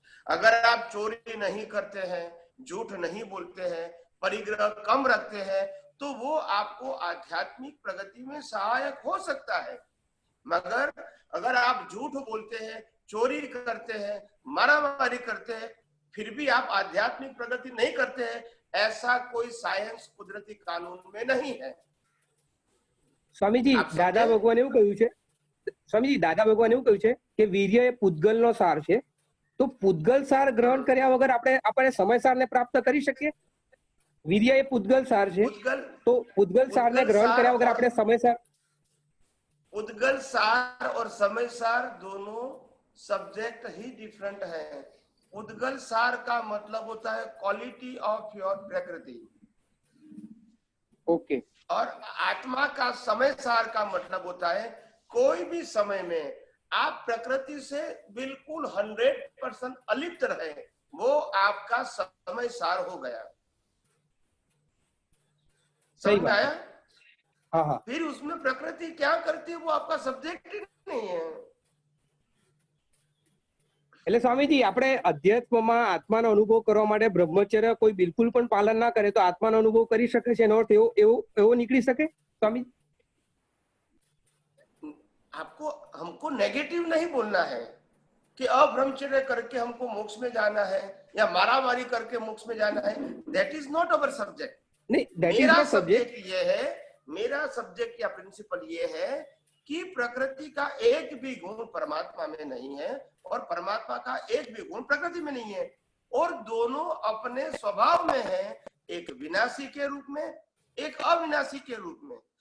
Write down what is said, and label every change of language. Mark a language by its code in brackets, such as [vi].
[hi] अगर आप चोरी नहीं करते हैं, झूठ नहीं बोलते हैं, परिग्रह कम रखते हैं, तो वो आपको आध्यात्मिक प्रगति में सहायक हो सकता है. मगर अगर आप झूठ बोलते हैं, चोरी करते हैं, मारामारी करते हैं, फिर भी आप आध्यात्मिक प्रगति नहीं करते हैं, ऐसा कोई साइंस कुदरती कानून में नहीं है. [gu] स्वामीजी दादा भगवान એવું કહ્યું છે, સ્વામીજી દાદા ભગવાન એવું કહ્યું છે કે વીર્ય એ પૂતગલનો સાર છે, તો પૂતગલ સાર ગ્રહણ કર્યા વગર આપણે સમયસારને પ્રાપ્ત કરી શકીએ? વીર્ય એ પૂતગલ સાર છે, તો પૂતગલ સારને ગ્રહણ કર્યા વગર આપણે સમયસાર? [hi] उद्गल सार और समय सार दोनों सब्जेक्ट ही डिफरेंट है. उद्गल सार का मतलब होता है क्वालिटी ऑफ योर प्रकृति, ओके, और आत्मा का समय सार का मतलब होता है कोई भी समय में आप प्रकृति से बिल्कुल 100% अलिप्त रहे, वो आपका समय सार हो गया. समझ में आया? हाँ हाँ. फिर उसमें प्रकृति क्या करती है वो आपका सब्जेक्ट ही नहीं है. [gu] એટલે સ્વામીજી આપણે અધ્યાત્મમાં આત્માનો અનુભવ કરવા માટે બ્રહ્મચર્ય કોઈ બિલકુલ પણ પાલન ના કરે તો આત્માનો અનુભવ કરી શકે છે, એનો અર્થ એવો નીકળી શકે સ્વામી? [hi] आपको हमको नेगेटिव नहीं बोलना है कि अब्रह्मचर्य करके हमको मोक्ष में जाना है या मारामारी करके मोक्ष में जाना है. [en] That is not our subject. नहीं, that is not subject. [hi] ये है, मेरा सब्जेक्ट या प्रिंसिपल ये है कि प्रकृति का एक भी गुण परमात्मा में नहीं है और परमात्मा का एक भी गुण प्रकृति में नहीं है, और दोनों अपने स्वभाव में है, एक विनाशी के रूप में, एक अविनाशी के रूप में.